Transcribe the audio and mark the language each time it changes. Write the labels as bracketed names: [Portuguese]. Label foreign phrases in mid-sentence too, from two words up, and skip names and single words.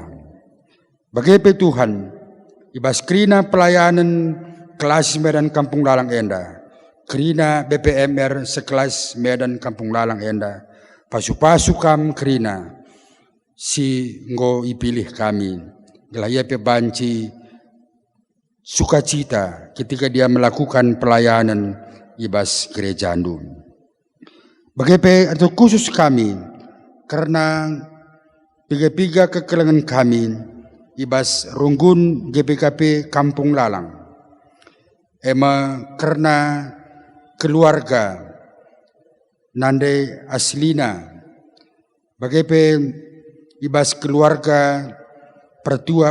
[Batak Karo] Bagaimana Tuhan, ibas kerina pelayanan Klasis Medan Kampung Lalang enda, kerina BPMR sekelas Medan Kampung Lalang enda, pasu-pasu kam kerina si ngo ipilih kami, gelaya pe banci [Indonesian] sukacita ketika dia melakukan pelayanan [Batak Karo] ibas gereja andun. [Indonesian] Bagaimana atau khusus kami karena [Batak Karo] piga-piga kekelengan kami ibas runggun GPKP Kampung Lalang. Karena keluarga nande aslina bagaimana ibas keluarga pertua